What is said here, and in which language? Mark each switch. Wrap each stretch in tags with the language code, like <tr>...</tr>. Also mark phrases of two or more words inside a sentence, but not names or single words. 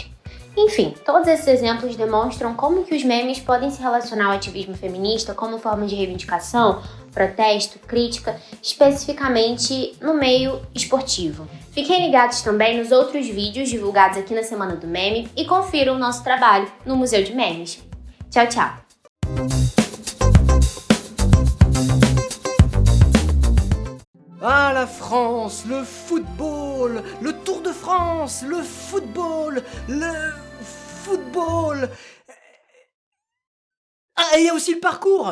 <pt>Enfim, todos esses exemplos demonstram como que os memes podem se relacionar ao ativismo feminista como forma de reivindicação, protesto, crítica, especificamente no meio esportivo. Fiquem ligados também nos outros vídeos divulgados aqui na Semana do Meme e confiram o nosso trabalho no Museu de Memes. Tchau, tchau!</pt> <fr>Ah, la France, le football, le Tour de France, le football. Ah, et il y a aussi le parcours.</fr>